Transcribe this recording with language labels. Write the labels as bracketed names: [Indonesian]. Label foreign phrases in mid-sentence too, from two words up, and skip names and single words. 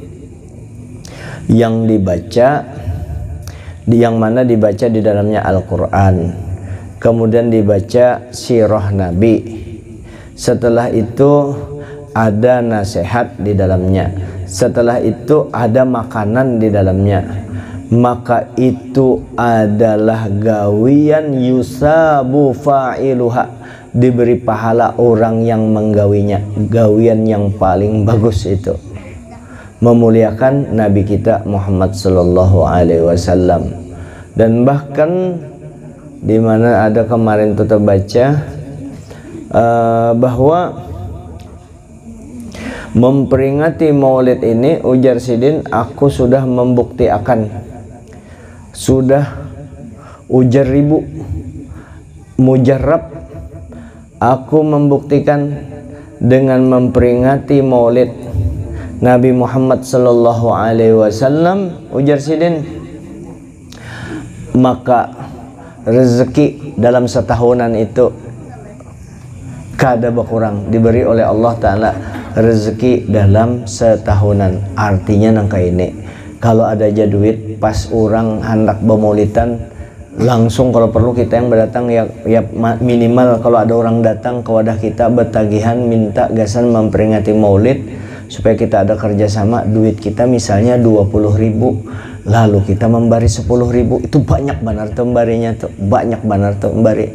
[Banjar] yang dibaca, yang mana dibaca di dalamnya Al-Quran, kemudian dibaca sirah Nabi, setelah itu ada nasihat di dalamnya, setelah itu ada makanan di dalamnya, maka itu adalah gawian [Arabic] يثاب فاعلها, [Banjar] diberi pahala orang yang menggawinya. Gawian yang paling bagus itu memuliakan Nabi kita Muhammad [Arabic] صلى الله عليه وسلم. [Banjar] Dan bahkan di mana ada kemarin kita baca bahwa memperingati maulid ini, ujar Sidin, aku sudah membuktikan, sudah ujar ribu mujarrab, aku membuktikan dengan memperingati maulid Nabi Muhammad [Arabic] صلى الله عليه وسلم, [Banjar] ujar Sidin, maka rezeki dalam setahunan itu kada berkurang, diberi oleh Allah Ta'ala rezeki dalam setahunan. Artinya nangka ini, kalau ada aja duit pas orang hendak bermaulidan, langsung kalau perlu kita yang berdatang, ya minimal kalau ada orang datang ke wadah kita bertagihan minta gasan memperingati maulid, supaya kita ada kerjasama, duit kita misalnya 20.000, lalu kita memberi 10.000, itu banyak benar tuh membarinya tuh, banyak benar tuh memberi.